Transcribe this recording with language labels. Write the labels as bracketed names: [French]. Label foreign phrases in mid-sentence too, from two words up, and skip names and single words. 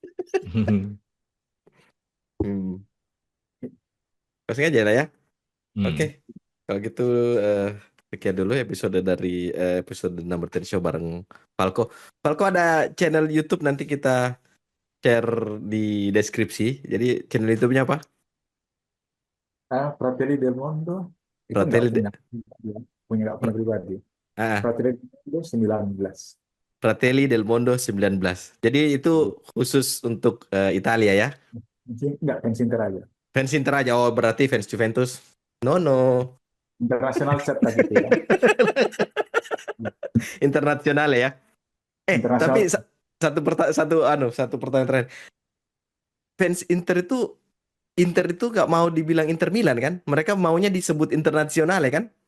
[Indonesian] Hmm. Langsung aja lah ya. Oke. Hmm. Kalau gitu eh, sekian dulu episode dari episode Number 10 Show bareng Falco. Falco ada channel YouTube nanti kita share di deskripsi. Jadi channel YouTube-nya apa? Fratelli del Mondo itu nggak Fratelli punya ya, punya nggak punya pribadi. ah, Fratelli del Mondo 19. Fratelli del Mondo 19. Jadi itu khusus untuk Italia ya. Nggak fans Inter aja. Fans Inter aja. Oh, berarti fans Juventus. [English] No, no. [Indonesian] Internasional set tadi itu ya. Internasional ya. Tapi Internasional. satu pertanyaan terakhir. Fans Inter itu nggak mau dibilang Inter Milan kan? Mereka maunya disebut internasional ya kan?